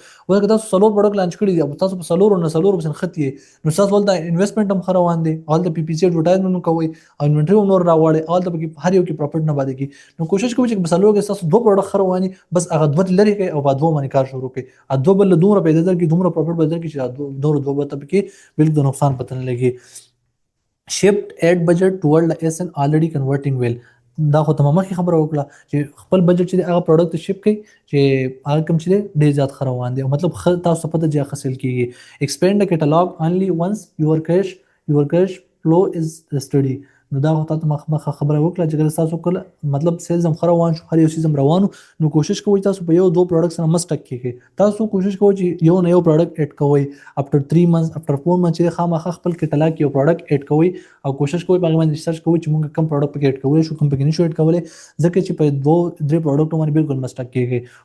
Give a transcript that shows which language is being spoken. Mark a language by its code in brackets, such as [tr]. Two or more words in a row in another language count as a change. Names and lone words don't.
[ps] اوس که تاسو څلور پروډکټ لانچ کړي دي او تاسو په څلورو نه څلورو پسې نښتي یې، نو ستاسو هلته انویسټمنټ هم ښه روان دی، هلته [en] PPC advertisement [ps] هم کوئ او انوینټري هم نور راغواړئ، هلته پکې هر یو کې پروفیټ نه پاتې کېږي. نو کوشش کوئ چې په څلورو کې ستاسو دوه پروډکټ ښه روان دي، بس هغه دوه لرې کړئ او په دوه باندې کار شروع کړئ. دوه بل له دومره پیدا درکړي، دومره پروفیټ به درکړي چې نور دوه به ته پکې بالکل د نقصان پته نه لګي. [en] shift add budget toward the SN already converting well. [ps] دا خو ته مخکې خبره وکړه چې خپل بجټ چې دی هغه پروډکټ ته شپ کړئ چې هغه کوم چې دی ډېر زیات ښه روان دی او مطلب ښه تاسو پته چې هغه سیل کېږي. [en] expand the catalog only once your cash flow is steady. [ps] نو دا خو تاسو مخه خبره وکړه چې کله تاسو کله مطلب سیلز هم ښه روان شو، هر یو سیز هم روانو، نو کوشش کوئ تاسو په یو دوه پروډکټ سره مه سټک کېږئ. تاسو کوشش کوئ چې یو نه یو پروډکټ ایډ کوئ [en] after 3 months after 4 months [ps] چې خامخا خپل کټلاګ کې یو پروډکټ ایډ کوئ او کوشش کوئ په هغه باندې ریسرچ کوئ چې موږ کوم پروډکټ پکې ایډ کولی شو، کوم پکې نشو ایډ کولی، ځکه چې په دوه درې پروډکټو باندې بالکل مه سټک کېږئ.